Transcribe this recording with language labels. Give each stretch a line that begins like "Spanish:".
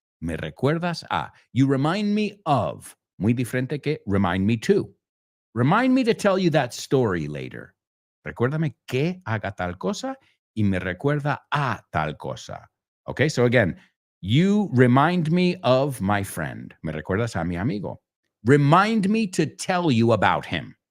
Spanish: Me recuerdas a.
English: You remind me of.
Spanish: Muy diferente que
English: remind me to. Remind me to tell you that story later.
Spanish: Recuérdame que haga tal cosa y me recuerda a tal cosa.
English: Okay, so again, you remind me of my friend.
Spanish: Me recuerdas a mi amigo.
English: Remind me to tell you about him.